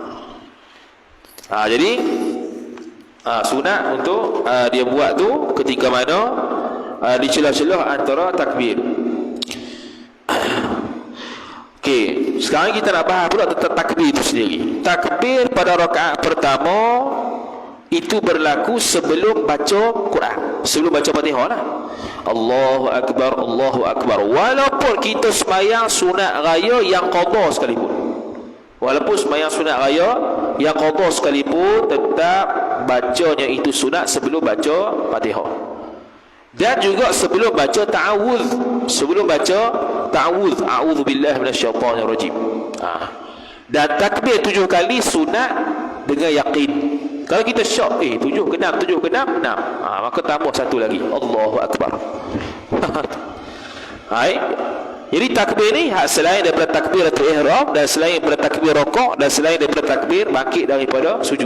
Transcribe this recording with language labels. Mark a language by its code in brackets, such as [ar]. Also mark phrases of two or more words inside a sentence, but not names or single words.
[ms] Jadi sunat untuk dia buat tu ketika mana di celah-celah antara takbir. Okey, sekarang kita nak bahas pula tentang takbir itu sendiri. Takbir pada rakaat pertama itu berlaku sebelum baca Quran, sebelum baca Fatihah lah. [ar] الله أكبر، الله أكبر. [ms] Walaupun kita sembahyang sunat raya yang qada sekalipun. Walaupun sembahyang sunat raya yang qada sekalipun, tetap bacanya itu sunat sebelum baca Fatihah. Dan juga sebelum baca ta'awudz, sebelum baca ta'awudz, [ar] أعوذ بالله من الشيطان الرجيم. [ms] Dan takbir 7 kali sunat dengan yakin. Kalau kita syok 7 ke 6, 7 ke 6, 6, maka tambah satu lagi, [ar] الله أكبر. [ms] Jadi takbir ni selain daripada takbiratul ihram, dan selain daripada takbir rukuk, dan selain daripada takbir bangkit daripada sujud.